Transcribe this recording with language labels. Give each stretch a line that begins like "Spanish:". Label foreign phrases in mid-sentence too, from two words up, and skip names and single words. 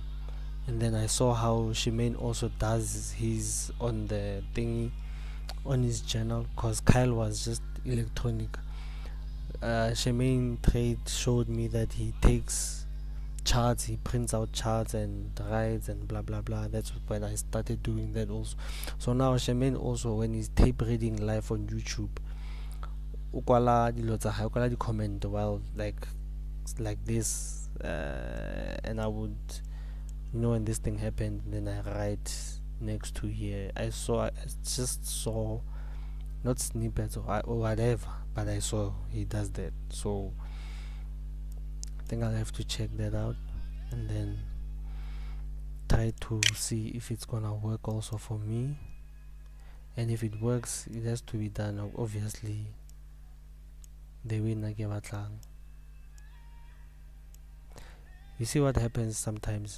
English: And then I saw how Shemaine also does his on the thingy, on his journal, because Kyle was just electronic. Shemaine Trade showed me that he takes charts, he prints out charts and writes and blah blah blah. That's when I started doing that also. So now Shemaine also, when he's tape reading live on YouTube,
Southern Sotho: ukwala dilo tsa hae, ukwala di comment
English: while like this, and I would, when this thing happened, then I write next to here. I just saw, not snippets or whatever, but I saw he does that. So I think I'll have to check that out and then try to see if it's gonna work also for me. And if it works, it has to be done obviously the way
Southern Sotho: na ke batlang.
English: You see what happens sometimes?